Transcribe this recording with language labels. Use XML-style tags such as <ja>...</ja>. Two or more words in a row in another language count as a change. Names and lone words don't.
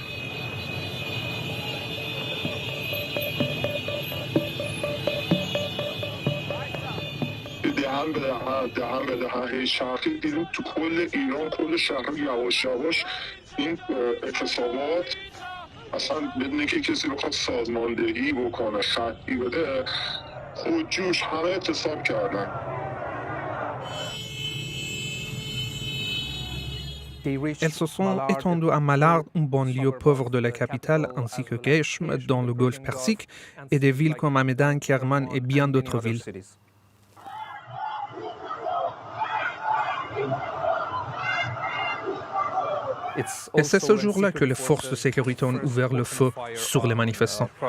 <fa>دهن به دهن شرقی دیدیم تو کل ایران، کل شهر یواش یواش این اعتصابات اصلا بدون اینکه کسی بخواد سازماندهی بکنه، خطی بده، خودجوش همه اعتصاب کردن.</fa> <fr>Elles se sont étendues à Malard, une banlieue pauvre de la capitale, ainsi que Geishm, dans le golfe Persique, et des villes comme Amedan, Kerman et bien d'autres villes. Et c'est ce jour-là que les forces de sécurité ont ouvert le feu sur les manifestants.</fr>